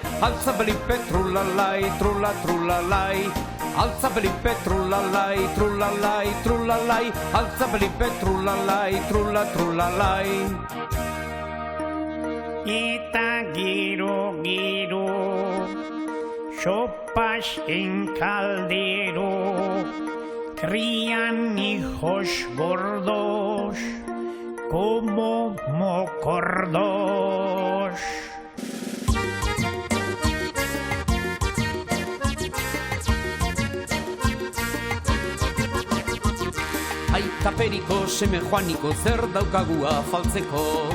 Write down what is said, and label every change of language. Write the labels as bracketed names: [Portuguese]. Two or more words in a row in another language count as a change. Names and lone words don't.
[Spanish] Alza Felipe, trulalai, trulalai. Alza Felipe, trulalai, trulalai, trulalai. Alza Felipe, trulalai, trulalai. [Basque] Eta giro, [Spanish] sopas en caldero, crían hijos gordos como mocordos. [Basque] Aita periko, seme joaniko, zer daukagu afaltzeko.